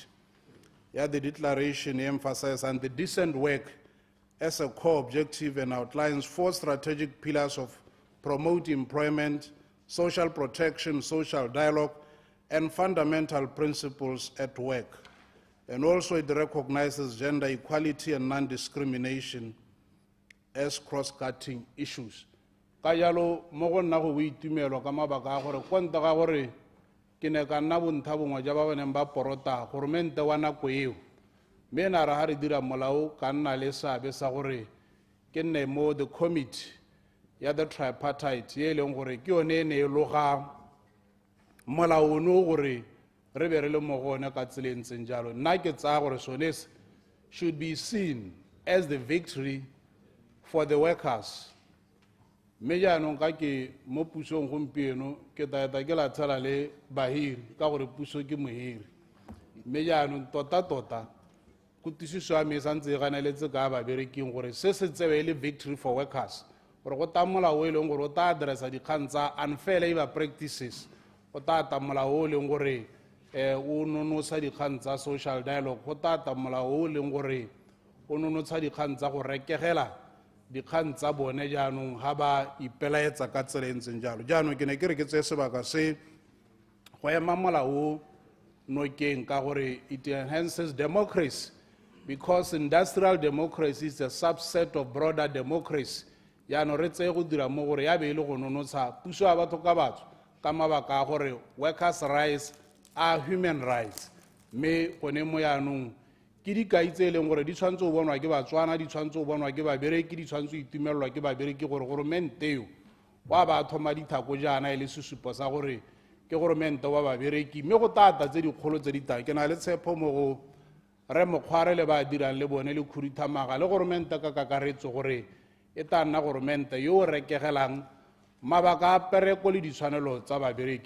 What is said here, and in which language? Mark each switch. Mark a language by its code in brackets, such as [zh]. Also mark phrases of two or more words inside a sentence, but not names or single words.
[en] The declaration emphasizes and the decent work as a core objective and outlines 4 strategic pillars of promote employment, social protection, social dialogue, and fundamental principles at work. And also it recognizes gender equality and non-discrimination as cross-cutting issues. [tn] Ka jalo mo go nna go boitumelo ka mabaka a gore konta ga gore ke ne ka nna bonthabongwe ja ba baneng ba porota goromente wa nako eo mme na ra ha re dira molao ka nna le seabe sa gore ke nne mo [en] the committee [tn] ya [en] the tripartite [tn] ye leng gore ke yone e ne e loga molao ono gore re be re le mo gone ka tsela e ntseng jalo. Nna ke tsaya gore sone [en] should be seen as the victory for the workers. [tn] Mme jaanong ka ke mo pusong gompieno ke taeta ke la tshela le bahiri ka gore puso ke mohiri. Mme jaanong tota kutišišo ya me e santse e ganeletse ka babereking gore se tsebe le [en] victory for workers [tn] gore go ta molao e leng gore o ta addressa dikgang tsa [en] unfair labor practices, [tn] go ta ta molao o leng gore o nonosa dikgang tsa [en] social dialogue, [tn] go ta ta molao o leng gore o nonotsha dikgang tsa go rekegela dikgang tsa bone jaanong ga ba ipelaetsa ka tsela e ntseng jalo. Jaanong ke ne ke re ke tseye sebaka se go ema molao o nokeng ka gore [en] it enhances democracy, because industrial democracy is a subset of broader democracy. [tn] Jaanong re tseye go dira mo gore ya be e le go nonotsha puso ya batho ka batho ka mabaka a gore [en] workers' rights are human rights. [tn] Mme gone mo jaanong ke dikai tse e leng gore di tshwanetse go bonwa ke batswana, di tshwanetse go bonwa ke babereki, di tshwanetse go itumelelwa ke babereki gore goromente eo wa ba thoma dithako jaana e le sesupo sa gore ke goromente wa babereki. Mme go tata tse dikgolo tse ditang ke na le tshepo mo go re mokgware le ba dirang le bone le khuduthamaga le goromente ka kakaretso gore e tla nna goromente yo o rekegelang mabaka a pereko le ditshwanelo tsa babereki.